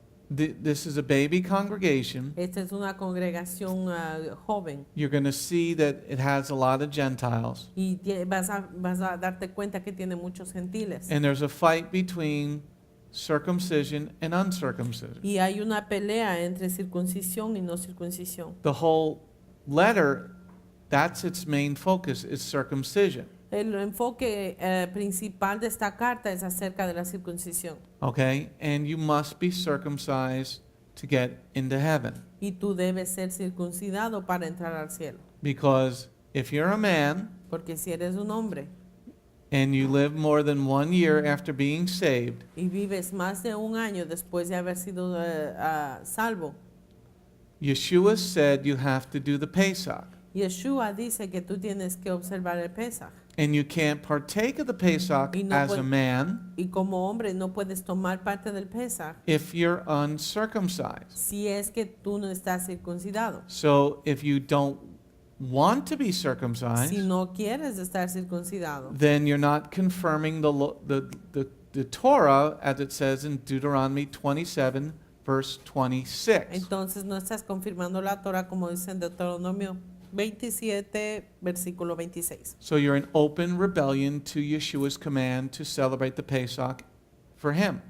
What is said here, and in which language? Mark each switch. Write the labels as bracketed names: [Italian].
[English] This is a baby congregation. [Spanish] Esta es una congregación joven [English] You're going to see that it has a lot of Gentiles. [Spanish] y vas a darte cuenta que tiene muchos gentiles. [English] And there's a fight between circumcision and uncircumcision. [Spanish] Y hay una pelea entre circuncisión y no circuncisión. [English] The whole letter, that's its main focus, is circumcision. [Spanish] El enfoque principal de esta carta es acerca de la circuncisión. [English] Okay? And you must be circumcised to get into heaven. [Spanish] Y tú debes ser circuncidado para entrar al cielo. [English] Because if you're a man [Spanish] Porque si eres un hombre [English] and you live more than 1 year after being saved, [Spanish] y vives más de un año después de haber sido salvo, [English] Yeshua said you have to do the Pesach. [Spanish] Yeshua dice que tú tienes que observar el Pesaj. [English] And you can't partake of the Pesach [Spanish] Y no [English] as a [Spanish] puede- [English] man [Spanish] Y como hombre no puedes tomar parte del Pesaj [English] if you're uncircumcised. [Spanish] si es que tú no estás circuncidado. [English] So if you don't want to be [Spanish] Si [English] circumcised, [Spanish] no quieres estar circuncidado, [English] then you're not confirming the Torah as it says in Deuteronomy 27, verse 26. [Spanish] entonces no estás confirmando la Torah como dice en Deuteronomio 27, versículo 26. [English] So you're in open rebellion to Yeshua's command to celebrate the Pesach for him.